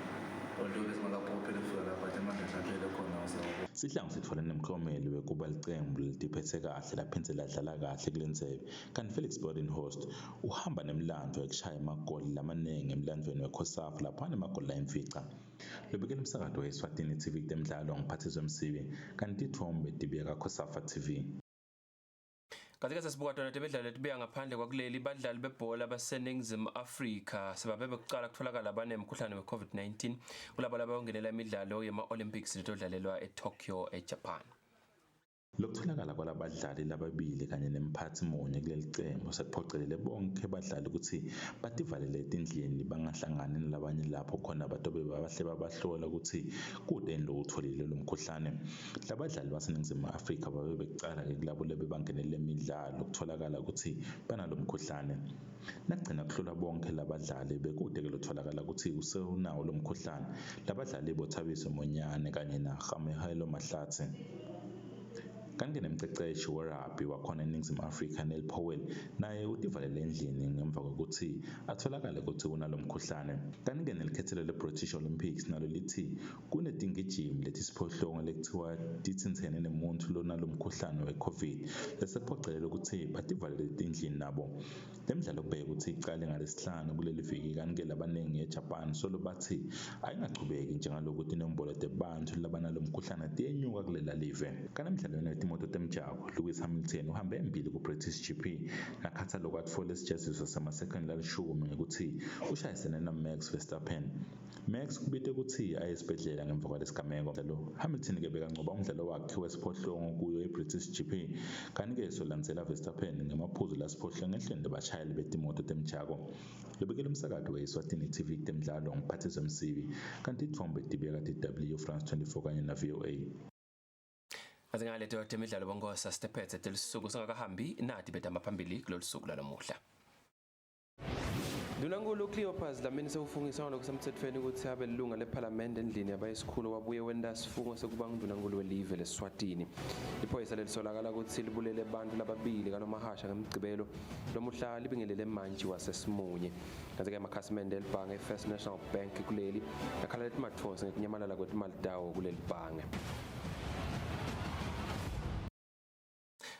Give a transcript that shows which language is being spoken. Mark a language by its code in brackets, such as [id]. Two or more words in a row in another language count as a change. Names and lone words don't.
[ss] Sihlangu sitfole nemklomeli wekuba licembu litiphethe kahle laphindze ladlala kahle kulendzebe kanti Felix Bodenhorst uhamba nemlandvo ekushaya amagoli lamanengi emlandvweni weCOSAFA lapho anemagoli layimfica. Lobekela umsakato we-Eswatini TV temidlalo ngiphathizo Msibi kanti tithombe tibeka COSAFA TV. Kazi sesibuka tona tebedlalo letibuya ngaphandle kwakuleli badlali bebhola baseNingizimu Afrika sebabe bekuqala kutholakala abanemkhuhlane we-COVID-19 kulabo labayongenela imidlalo yema-Olympics letodlalelwa eTokyo eJapan. Lokutholakala kwalabadlali lababili kanye nemphathi munye kuleli cembu sekuphocelele bonke badlali ukuthi bativalele etindlini bangahlangani nalabanye lapho khona batobe babahle babahlola ukuthi kudeni lokutholile lo mkhuhlane. Labadlali baseNingizimu Afrika babe bekucala ke kulabo lebe bangenele imidlalo kutholakala ukuthi banalo mkhuhlane. Nakugcina kuhlola bonke labadlali bekude ke lotholakala ukuthi usewunawo lo mkhuhlane. Labadlali boThabiso Monyane kanye naGamehelo Mahlatsi. Kanti nemceceshi werabhi wakhona eNingizimu Afrika Neil Powell naye utivalele endlini ngemva kokuthi atholakale ukuthi unalo mkhuhlane. Kanti-ke nelikhethelo le-British Olympics nalo lithi kunetingijimi letisiphohlongo lekuthiwa titsintsene nemuntu lonalo mkhuhlane we-COVID lesephocelele ukuthi bativalele endlini nabo. Le midlalo kubeka ukuthi icale ngalesihlanu kuleli viki kanti-ke labaningi eJapan solo bathi ayingachubeki njengalokuthi inombolo tebantfu labanalo mkhuhlane tiyenyuka kulela live. Kanti emidlalweni wemoto temjaho Lewis Hamilton uhambe embili ku-British GP nakhathaloko atfole isijeziso samasekhondi lalishumi ngekuthi ushayisene naMax Verstappen. Max kubite ukuthi aye esibhedlela ngemva kwalesigameko. Hamilton-ke bekancoba umdlalo wakhe wesiphohlongo kuyo i-British GP kanti-ke solandzela Verstappen ngemaphuzu lasiphohlongo ehlweni lebashayeli betimoto temjaho. Lobekela umsakato we-Eswatini TV temidlalo ngiphathizo Msibi kanti ithombe tibeka TW France 24 kanye na VOA. Azingaleto temidlalo bongosa stephethe telisuku singakahambi nathi betamba phambili kulolu suku lalomuhla. Dunankulu Cleopas Dlamini sewufungisa ngokusemthethweni ukuthi abe lilunga lePhalamende endlini yabayisikhulu wabuye wenda sifungo sekuba nguNdunankulu welive leSwatini. Iphoyisa lelisolakala ukuthi libulele abantu lababili kaNomahasha ngemgcibelo lomuhla libingelele manje waseSimunye. Kanti-ke amakhasimende elibhange First National Bank kuleli yakhala letimathosi ngekunyamalala kwetimali tawo kuleli bhange.